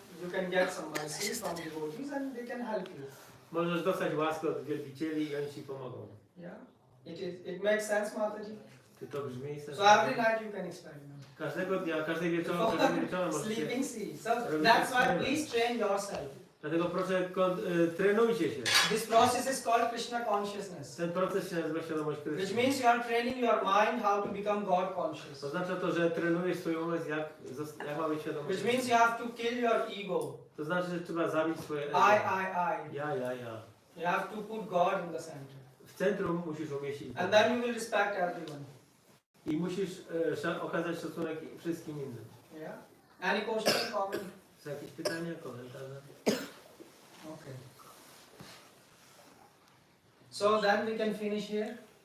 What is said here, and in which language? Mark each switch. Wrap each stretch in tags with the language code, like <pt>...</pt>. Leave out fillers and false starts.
<en>You can get some mercy from devotees and they can help you.</en> <pl>Możesz dostać łaskę od wielbicieli i oni ci pomogą.</pl> <en>Yeah, it makes sense, Mataji.</en> <pl>Czy to brzmi sensownie?</pl> <en>So every night you can experiment.</en> <pl>Każdego dnia, każdego wieczoru możesz się...</pl> <en>Sleeping see. So that's why please train yourself.</en> <pl>Dlatego proszę, trenujcie się.</pl> <en>This process is called Krishna consciousness,</en> <pl>Ten proces się nazywa świadomość</pl> <en>which</en> <pl>Kryszny.</pl> <en>means you are training your mind how to become God conscious.</en> <pl>Oznacza to, że trenujesz swój umysł, jak ma być świadomość.</pl> <en>Which means you have to kill your ego.</en> <pl>To znaczy, że trzeba zabić swoje ego.</pl> <en>I.</en> <pl>Ja.</pl> <en>You have to put God in the center.</en> <pl>W centrum musisz umieścić</pl> <en>And</en> <pl>Boga.</pl> <en>then you will respect everyone.</en> <pl>I musisz okazać szacunek wszystkim innym.</pl> <en>Yeah. Any question, comment?</en> <pl>Są jakieś pytania, komentarze?</pl> <en>Okay. So then we can finish here.</en>